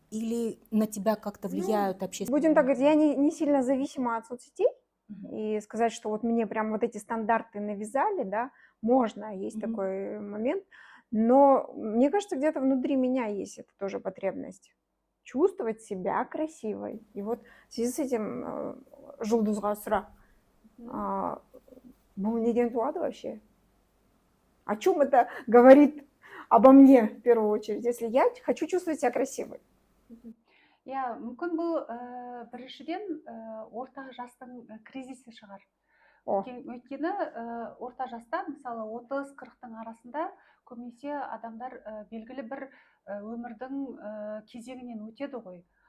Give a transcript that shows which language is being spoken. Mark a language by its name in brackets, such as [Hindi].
[Russian] Или на тебя как-то влияют общественные... Будем так говорить, я не сильно зависима от соцсетей. И сказать, что вот мне прям вот эти стандарты навязали, да, можно, есть такой момент. Но мне кажется, где-то внутри меня есть эта тоже потребность. Чувствовать себя красивой. И вот в связи с этим [Kazakh] Жулдызға сұрақ. Бұл неден туады вообще? [Russian] О чем это говорит обо мне в первую очередь, если я хочу чувствовать себя красивой? [Kazakh] Иә, мүмкін бұл біріншіден орта жастың кризисі шығар. Өйткені орта жаста, мысалы 30-40-тың арасында көбінесе адамдар белгілі бір өмірдің кезеңінен өтеді ғой.